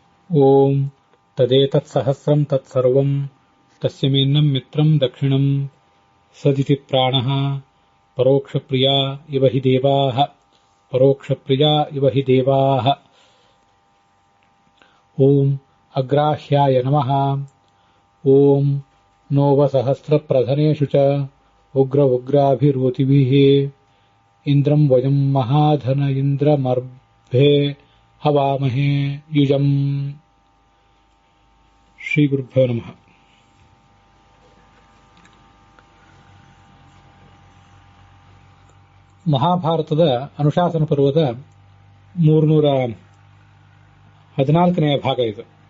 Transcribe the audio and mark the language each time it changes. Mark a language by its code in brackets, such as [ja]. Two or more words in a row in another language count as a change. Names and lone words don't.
[sa] ಓಂ ತದೇತತ್ಸಹಸ್ರಂ ತತ್ಸರ್ವಂ ತಸ್ಯಮೇನ್ನಂ ಮಿತ್ರಂ ದಕ್ಷಿಣಂ ಸದಿತಿ ಪ್ರಾಣಃ ಪರೋಕ್ಷಪ್ರಿಯಾ ಇವ ಹಿ ದೇವಾಃ ಪರೋಕ್ಷಪ್ರಿಯಾ ಇವ ಹಿ ದೇವಾಃ. ಓಂ ಅಗ್ರಾಹ್ಯಾಯ ನಮಃ. ಓಂ ನೋವಸಹಸ್ರಪ್ರಧನೇಷು ಚ ಉಗ್ರ ಉಗ್ರಾಭಿರೋತಿಭಿಃ ಇಂದ್ರಂ ವಯಂ ಮಹಾಧನ ಇಂದ್ರಮರ್ಭೆ ಹವಾಮಹೇ ಯುಜಂ. ಶ್ರೀ ಗುರುಭ್ಯೋ ನಮಃ. [kn] ಮಹಾಭಾರತದ ಅನುಶಾಸನ ಪರ್ವದ 314ನೇ ಭಾಗ ಇದು.